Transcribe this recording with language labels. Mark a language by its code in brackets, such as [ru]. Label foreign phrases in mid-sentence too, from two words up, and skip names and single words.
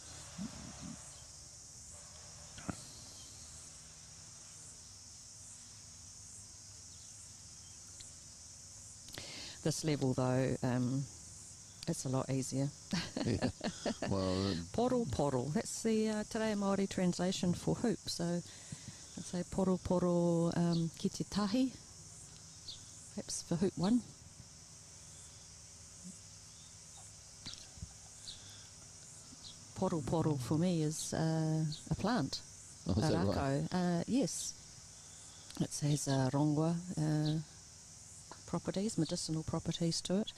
[en] This level, though, it's a lot easier. Yeah. Well, Poro. That's the Te Reo Māori translation for hoop. So I'd say [mi] poro ki te tahi, [en] perhaps for hoop 1. Poro for me is a plant. oh, is that right? Rako. Yes. It says rongwa, properties, medicinal properties to it.